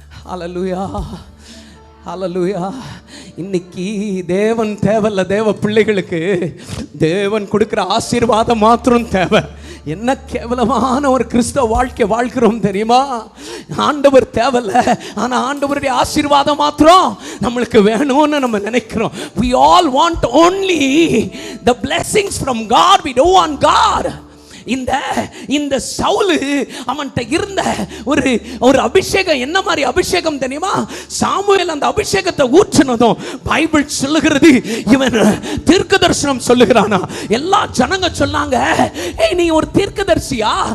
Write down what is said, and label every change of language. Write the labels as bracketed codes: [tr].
[ta] ஹல்லேலூயா, ஹல்லேலூயா. இன்னைக்கு தேவன் தேவையில்ல, தேவ பிள்ளைகளுக்கு தேவன் கொடுக்கிற ஆசீர்வாதம் மாத்திரம் தேவை. என்ன கேவலமான ஒரு கிறிஸ்தவ வாழ்க்கை வாழ்கிறோம் தெரியுமா? ஆண்டவர் தேவையில்ல, ஆனா ஆண்டவருடைய ஆசீர்வாதம் மாத்திரம் நம்மளுக்கு வேணும்னு நம்ம நினைக்கிறோம். [en] we all want only the blessings from God, we don't want God. [ta] இந்த சவுல் அவன்கிட்ட இருந்த ஒரு அபிஷேகம் என்ன மாதிரி அபிஷேகம் தெரியுமா? சாமுவேல் அந்த அபிஷேகத்தை ஊற்றினதும் பைபிள் சொல்லுகிறது, இவன் தீர்க்கதரிசனம் சொல்லுகிறானா. எல்லா ஜனங்க சொன்னாங்க, ஏய் நீ ஒரு தீர்க்கதரிசியா?